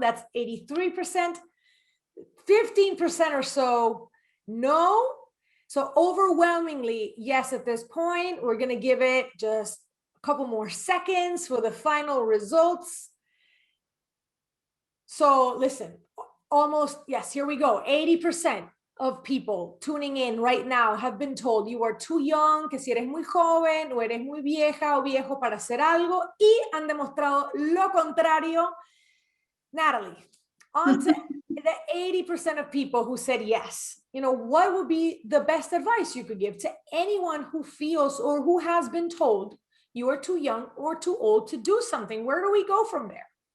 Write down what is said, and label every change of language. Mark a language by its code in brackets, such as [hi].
[en] That's 83%. 15% or so, no. So overwhelmingly, yes, at this point. We're going to give it just a couple more seconds for the final results. So listen, almost, yes, here we go. 80% of people tuning in right now have been told you are too young, [es] que si eres muy joven o eres muy vieja o viejo para hacer algo, y han demostrado lo contrario. [en] Natalie, on to the 80% of people who said yes. What would be the best advice you could give to anyone who feels or who has been told you are too young or too old to do something? Where do we go from there?